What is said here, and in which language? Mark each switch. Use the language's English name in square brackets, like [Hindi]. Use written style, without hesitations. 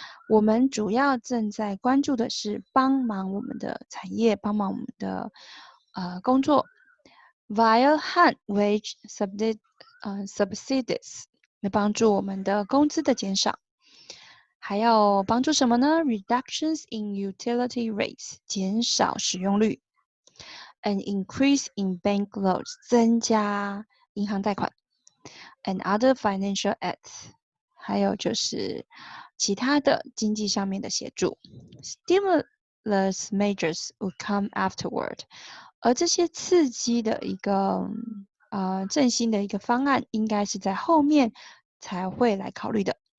[Chinese] 我们主要正在关注的是帮忙我们的产业，帮忙我们的工作 ，via 和 wage subsidies 会帮助我们的工资的减少。还要帮助什么呢 ？ [English] Reductions in utility rates， [Chinese] 减少使用率。 [English] An increase in bank loans， [Chinese] 增加银行贷款。 [English] And other financial aids， [Chinese] 还有就是其他的经济上面的协助。 [English] Stimulus measures would come afterward， [Chinese] 而这些刺激的一个振兴的一个方案，应该是在后面才会来考虑的。